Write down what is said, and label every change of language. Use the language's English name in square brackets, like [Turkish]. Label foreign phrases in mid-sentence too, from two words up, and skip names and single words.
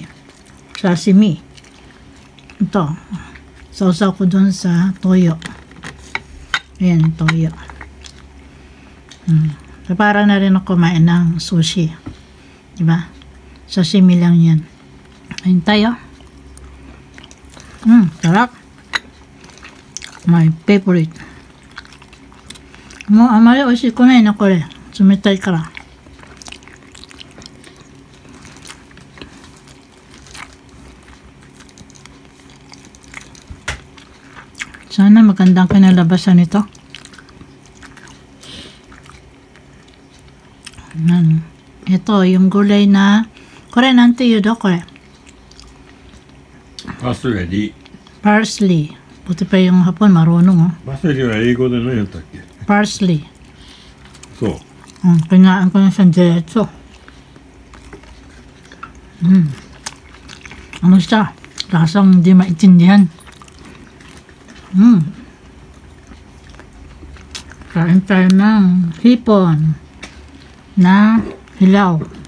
[Filipino] Sashimi. Ito. Sausaw ko dun sa toyo. Ayan, toyo. So, para na rin ako kumain ng sushi. Diba? Sashimi lang yan. Ayun tayo. Sarap. [English] My favorite. [Japanese] あまりおいしくないなこれ。冷たいから. [Filipino] Sana magandang kinalabasan ito. Ito, yung gulay na [Japanese] これなんて言うのこれ. [Filipino] Parsley. Parsley. Buti pa yung hapon, marunong [Japanese] Parsley は英語で何やったっけ? Parsley. そう。 [Filipino] Kinain ko na siyang diretso. Ano siya? Lasang hindi maintindihan. Kain tayo ng hipon na hilaw.